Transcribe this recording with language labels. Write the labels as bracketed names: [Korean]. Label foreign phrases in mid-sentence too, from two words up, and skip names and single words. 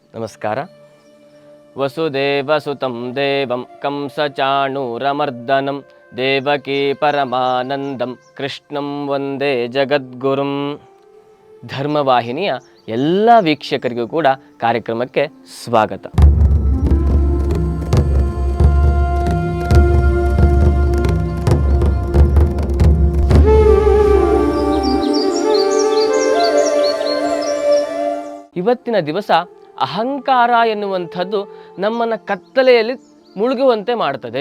[Kannada] ನಮಸ್ಕಾರ. [Sanskrit] ವಸುದೇವಸುತಂ ದೇವಂ ಕಂಸಚಾಣೂರಮರ್ದನಂ ದೇವಕೀ ಪರಮಾನಂದಂ ಕೃಷ್ಣಂ ವಂದೇ ಜಗದ್ಗುರುಂ. [Kannada] ಧರ್ಮವಾಹಿನಿಯ ಎಲ್ಲ ವೀಕ್ಷಕರಿಗೂ ಕೂಡ ಕಾರ್ಯಕ್ರಮಕ್ಕೆ ಸ್ವಾಗತ. ಇವತ್ತಿನ ದಿವಸ ಅಹಂಕಾರ ಎನ್ನುವಂಥದ್ದು ನಮ್ಮನ್ನು ಕತ್ತಲೆಯಲ್ಲಿ ಮುಳುಗುವಂತೆ ಮಾಡ್ತದೆ.